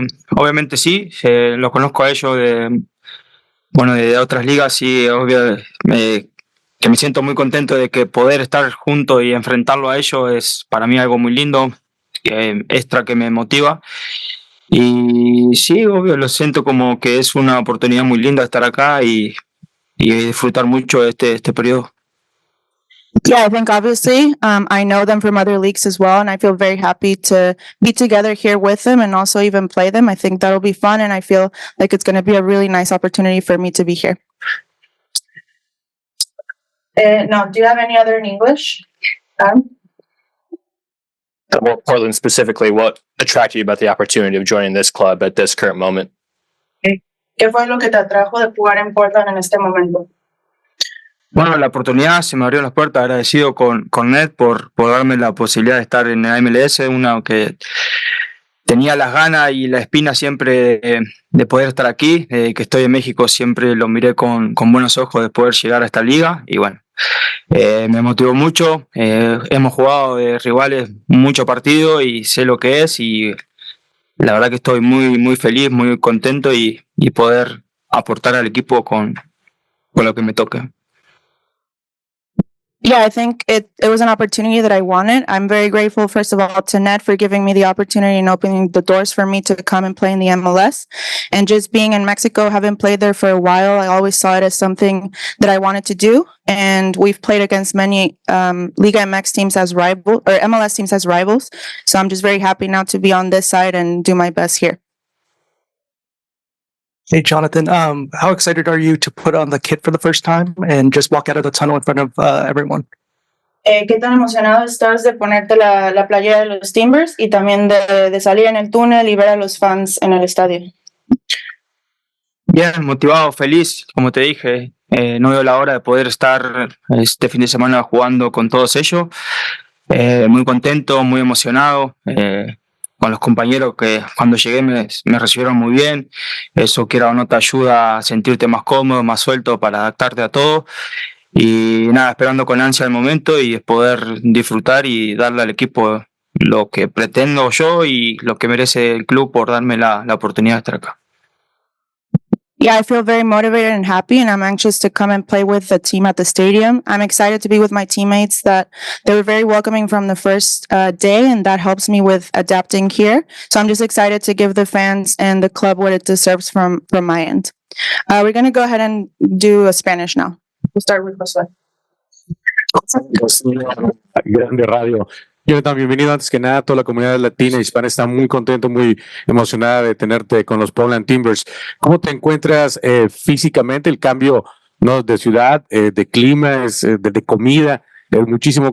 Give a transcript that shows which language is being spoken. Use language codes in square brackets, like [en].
[es] Obviamente sí, los conozco a ellos de otras ligas y obvio que me siento muy contento de que poder estar junto y enfrentarlo a ellos es para mí algo muy lindo, extra que me motiva. Y sí, obvio, lo siento como que es una oportunidad muy linda estar acá y disfrutar mucho este periodo. [en] Yeah, I think obviously I know them from other leagues as well, and I feel very happy to be together here with them and also even play them. I think that'll be fun, and I feel like it's going to be a really nice opportunity for me to be here. Now, do you have any other in English? Well, Portland specifically, what attracted you about the opportunity of joining this club at this current moment? [es] ¿Qué fue lo que te atrajo de jugar en Portland en este momento? Bueno, la oportunidad se me abrió las puertas, agradecido con Ned por darme la posibilidad de estar en la MLS, una que tenía las ganas y la espina siempre de poder estar aquí, que estoy en México siempre lo miré con buenos ojos de poder llegar a esta liga y bueno, me motivó mucho, hemos jugado de rivales muchos partidos y sé lo que es y la verdad que estoy muy, muy feliz, muy contento y poder aportar al equipo con lo que me toque. [en] Yeah, I think it was an opportunity that I wanted. I'm very grateful, first of all, to Ned for giving me the opportunity and opening the doors for me to come and play in the MLS. And just being in Mexico, having played there for a while, I always saw it as something that I wanted to do. And we've played against many Liga MX teams as rivals, or MLS teams as rivals. So I'm just very happy now to be on this side and do my best here. Hey, Jonathan, how excited are you to put on the kit for the first time and just walk out of the tunnel in front of everyone? [es] ¿Qué tan emocionado estás de ponerte la playera de los Timbers y también de salir en el túnel y ver a los fans en el estadio? Bien, motivado, feliz, como te dije, no veo la hora de poder estar este fin de semana jugando con todos ellos. Muy contento, muy emocionado. con los compañeros que cuando llegué me recibieron muy bien. Eso, quiera o no, te ayuda a sentirte más cómodo, más suelto para adaptarte a todo. Y nada, esperando con ansia el momento y poder disfrutar y darle al equipo lo que pretendo yo y lo que merece el club por darme la oportunidad de estar acá. [en] Yeah, I feel very motivated and happy, and I'm anxious to come and play with the team at the stadium. I'm excited to be with my teammates that they were very welcoming from the first day, and that helps me with adapting here. So I'm just excited to give the fans and the club what it deserves from my end. We're going to go ahead and do a Spanish now. We'll start with Josué. [es] Grande radio. Jonathan, bienvenido antes que nada. Toda la comunidad latina y hispana está muy contento, muy emocionada de tenerte con los Portland Timbers. ¿Cómo te encuentras físicamente? El cambio, ¿no?, de ciudad, de clima, de comida, muchísimo.